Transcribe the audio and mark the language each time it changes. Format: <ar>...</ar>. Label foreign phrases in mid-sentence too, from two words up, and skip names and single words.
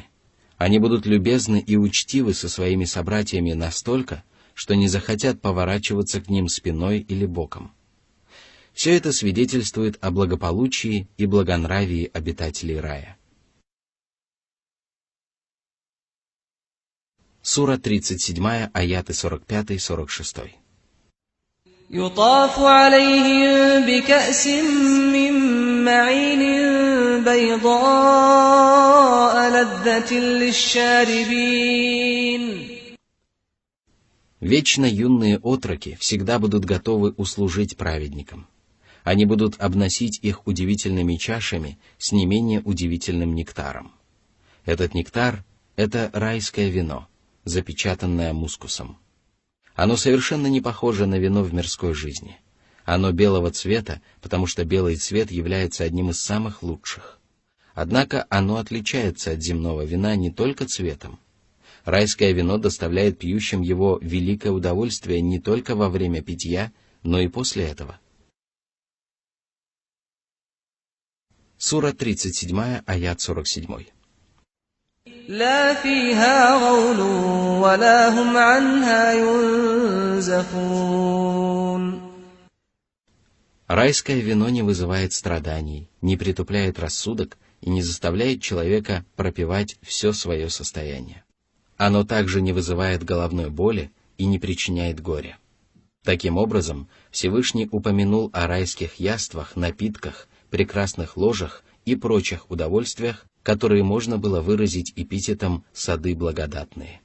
<ru>Они будут любезны и учтивы со своими собратьями настолько, что не захотят поворачиваться к ним спиной или боком. Все это свидетельствует о благополучии и благонравии обитателей рая. Сура 37, аяты 45-46.</ru> <ar>يطاف عليهم بكأس من معين بيضاء لذة للشاربين.</ar> <ru>Вечно юные отроки всегда будут готовы услужить праведникам. Они будут обносить их удивительными чашами с не менее удивительным нектаром. Этот нектар – это райское вино, запечатанное мускусом. Оно совершенно не похоже на вино в мирской жизни. Оно белого цвета, потому что белый цвет является одним из самых лучших. Однако оно отличается от земного вина не только цветом. Райское вино доставляет пьющим его великое удовольствие не только во время питья, но и после этого. Сура 37, аят 47.</ru> <ar>لا فيها غول ولا هم عنها ينزفون.</ar> <ru>Райское вино не вызывает страданий, не притупляет рассудок и не заставляет человека пропивать все свое состояние. Оно также не вызывает головной боли и не причиняет горя. Таким образом, Всевышний упомянул о райских яствах, напитках, прекрасных ложах и прочих удовольствиях, которые можно было выразить эпитетом «сады благодатные».</ru>